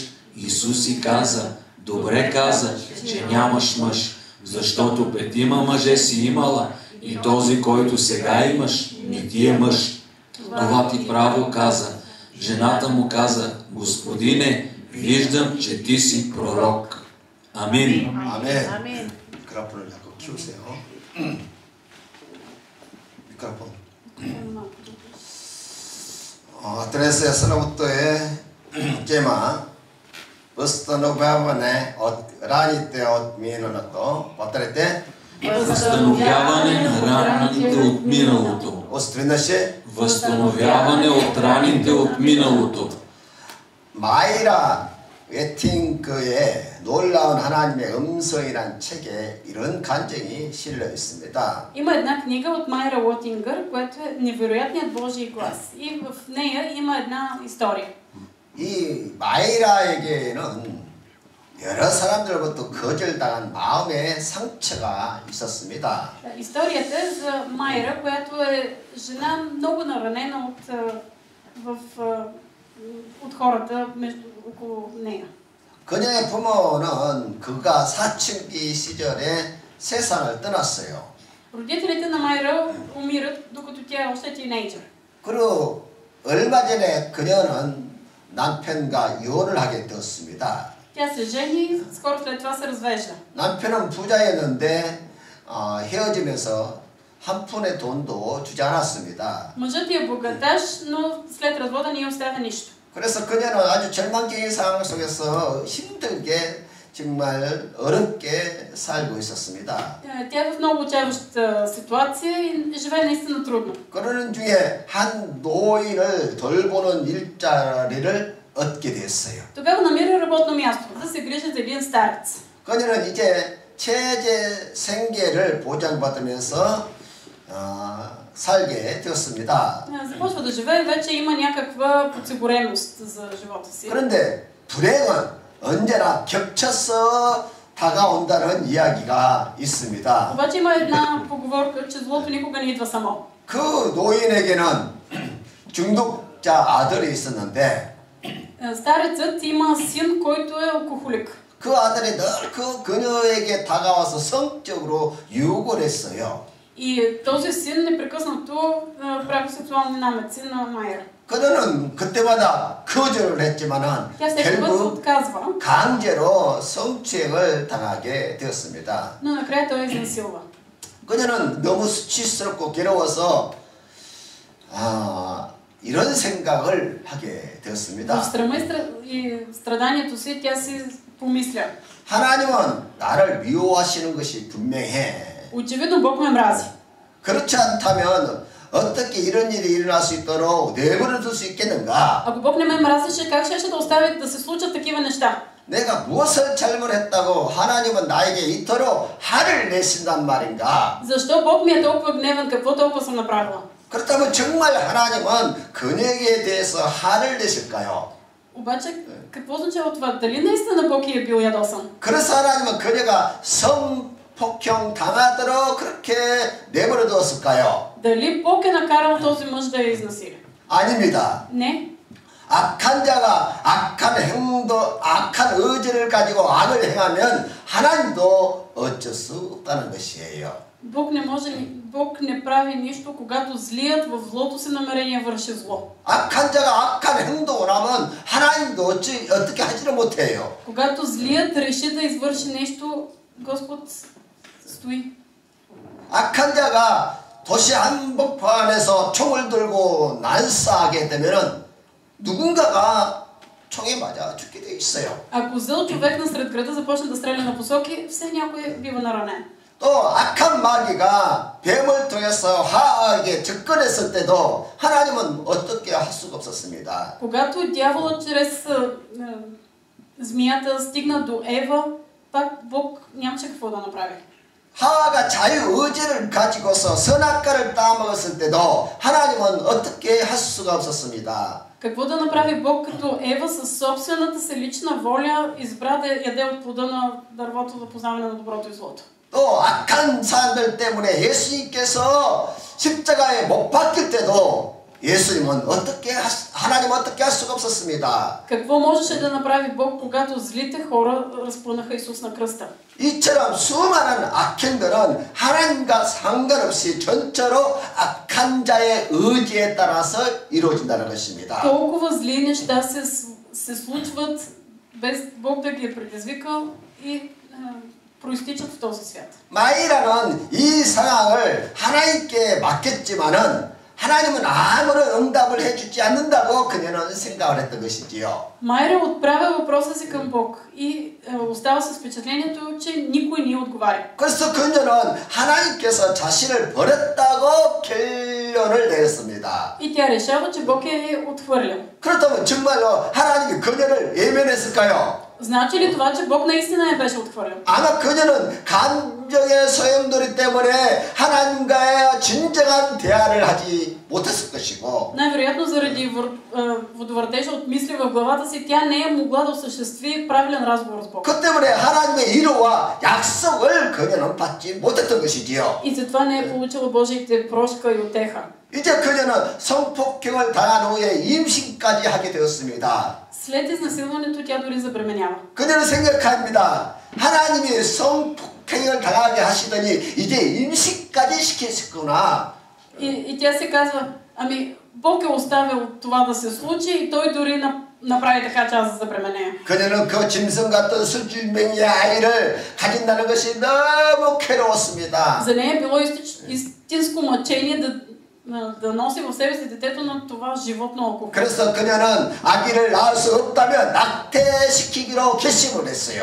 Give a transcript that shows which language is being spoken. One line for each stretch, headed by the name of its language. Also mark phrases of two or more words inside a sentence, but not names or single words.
Bulgarian: Исус й каза: добре каза, че нямаш мъж, защото 5 мъже си имала и този, който сега имаш, не ти е мъж. Това ти право каза. Жената му каза: Господине, виждам, че ти си пророк. Амин.
Korean: 아멘. 아멘. 미크로폰을 자꾸 키우세요.
Bulgarian: 미크로폰. Atresia Salavutoe Kema възстановяване от раните от миналото. Повторете. Възстановяване на раните от миналото. Възстановяване от раните от миналото.
Korean: 마이라 웨팅크의 놀라운 하나님의 음성이란 책에 이런 간증이 실려 있습니다.
Bulgarian: Има една книга от Майра Лотингър, която е Невероятният Божий глас. И в нея има една история.
Korean: 이 마이라에게는 여러 사람들로부터 거절당한 마음의 상처가 있었습니다.
Bulgarian: Историята е за Майра, която е жена много наранена от хората около нея.
Korean: 그녀의 부모는 그가 사춘기 시절에 세상을 떠났어요.
Bulgarian: Родителите на Майра умират, докато тя е още тинейджър.
Korean: 그리고 얼마 전에 그녀는 남편과 이혼을 하게 되었습니다.
Bulgarian: Тя се жени, скоро след това се развежда.
Korean: 남편은 부자였는데 헤어지면서 한 푼의 돈도 주지 않았습니다.
Bulgarian: Мъжът е богаташ, но след развода не й оставя нищо.
Korean: 그래서 그녀는 아주 절망적인 상황 속에서 힘들게 정말 어렵게 살고 있었습니다.
Bulgarian: Тя е в много отчайваща ситуация и живее наистина трудно.
Korean: 그러는 중에 한 노인을 돌보는 일자리를 얻게 됐어요.
Bulgarian: Тогава намира работно място, да се грижи за един старец.
Korean: 그녀는 이제 체제 생계를 보장받으면서 살게 되었습니다.
Bulgarian: Започва да живее, вече има някаква подсигуреност за живота си.
Korean: 그런데 불행은 언제나 겹쳐서 다가온다는 이야기가 있습니다.
Bulgarian: Обаче има една поговорка, че злото никога не идва само.
Korean: 그 노인에게는 중독자 아들이 있었는데
Bulgarian: Старецът има син, който е алкохолик.
Korean: 그 아들이 늘 그 그녀에게 다가와서 성적으로 유혹을 했어요.
Bulgarian: И този син непрекъснато прави сексуални намеци на Майра.
Korean: 그녀는 그때마다 거절을 했지만은
Bulgarian: Тя всеки път се
Korean: 결국
Bulgarian: отказва,
Korean: 강제로 성추행을 당하게 되었습니다.
Bulgarian: но накрая той изнасилва.
Korean: 그녀는 너무 수치스럽고 괴로워서 이런 생각을 하게
Bulgarian: В
Korean: 되었습니다.
Bulgarian: срама и страданието си тя си помисля.
Korean: 하나님은 나를 미워하시는 것이 분명해.
Bulgarian: Очевидно Бог ме мрази.
Korean: 그렇지 않다면 어떻게 이런 일이 일어날 수 있도록 내버려 둘 수 있겠는가?
Bulgarian: Ако Бог не ме мразеше, как щеше да остави да се случат такива неща?
Korean: 내가 무엇을 잘못했다고 하나님은 나에게 이토록 화를 내신단 말인가?
Bulgarian: Защо Бог ми е толкова гневен? Какво толкова съм направила?
Korean: 그렇다면 정말 하나님은 그녀에게 대해서 화를 내실까요?
Bulgarian: Обаче, какво означава това? Дали наистина Бог е бил ядосан?
Korean: 그래서 하나님은 그녀가 성폭행 당하도록 그렇게 내버려 두었을까요?
Bulgarian: Дали Бог е накарал този мъж да я изнасили?
Korean: 아닙니다.
Bulgarian: Не.
Korean: 악한 자가 악한 행동, 악한 의지를 가지고 악을 행하면 하나님도 어쩔 수 없다는 것이에요.
Bulgarian: Бог не прави нищо, когато злият в злото си намерение върши зло.
Korean: 악한 자가 악한 행동을 하면 하나님도 어떻게 하지를 못해요.
Bulgarian: Когато злият реши да извърши нещо, Господ стои.
Korean: 악한 자가 도시 한복판 안에서 총을 들고 난사하게 되면은 누군가가 총에 맞아 죽게 돼 있어요.
Bulgarian: Ако зъл човек насред града започне да стреля на посоки, все някой бива наранен.
Korean: 또 악한 마귀가 뱀을 통해서 하악에 접근했을 때도 하나님은 어떻게 할 수가 없었습니다.
Bulgarian: Когато дяволът чрез змията стигна до Ева, пак Бог нямаше какво да направи.
Korean: 하와가 자유의지를 가지고서 선악과를 따먹었을 때도 하나님은 어떻게 할 수가 없었습니다.
Bulgarian: Какво да направи Бог, като Ева със собствената си лична воля избра да яде от плода на дървото за познаване на доброто и злото?
Korean: 또 악한 사람들 때문에 예수님께서 십자가에 못 박힐 때도 예수님은 하나님은 어떻게 할 수가 없었습니다.
Bulgarian: Какво можеше да направи Бог, когато злите хора разпънаха Исус на кръста?
Korean: 이처럼 수많은 악행들은 하나님과 상관없이 전체로 악한 자의 의지에 따라서 이루어진다는 것입니다.
Bulgarian: Толкова зли неща се случват без Бог да ги е предизвикал и проистичат в този свят.
Korean: 마이라는 이 상황을 하나님께 맡겼지만은 하나님은 아무런 응답을 해주지 않는다고 그녀는 생각을 했던 것이지요.
Bulgarian: Майра отправя въпроса си към Бог и остава с впечатлението, че никой не отговаря.
Korean: 그래서 그녀는 하나님께서 자신을 버렸다고 결론을 내렸습니다.
Bulgarian: И тя решава, че Бог е отхвърлял.
Korean: 그렇다면 정말로 하나님이 그녀를 외면했을까요?
Bulgarian: Значи ли това, че Бог наистина я беше отхвърлял?
Korean: 아마 그녀는 감정의 소용돌이 때문에 하나님과의 진정한 대화를 하지 못했을 것이고
Bulgarian: Най-вероятно заради водовъртежа от мисли в главата си, тя не е могла да осъществи правилен разговор с Бог.
Korean: 그 때문에 하나님의 위로와 약속을 그녀는 받지 못했던 것이지요.
Bulgarian: И затова не е получила Божиите прошка и утеха.
Korean: 이제 그녀는 성폭행을 당한 후에 임신까지 하게 되었습니다.
Bulgarian: След изнасилването тя дори забременява.
Korean: 그녀는 생각합니다. 하나님이 성폭행을 당하게 하시더니 이제 임신 이까지 시켰구나.
Bulgarian: И тя се казва, ами Бог е оставил това да се случи и той дори направи така, че аз да забременея.
Korean: 그녀는 그 짐승 같은 술주맹이의 아이를 가진다는 것이 너무 괴로웠습니다.
Bulgarian: За нея е било истинско мъчение да носи в себе си детето на това животно алкохол.
Korean: 그래서 그녀는 아기를 낳을 수 없다면 낙태시키기로 결심을 했어요.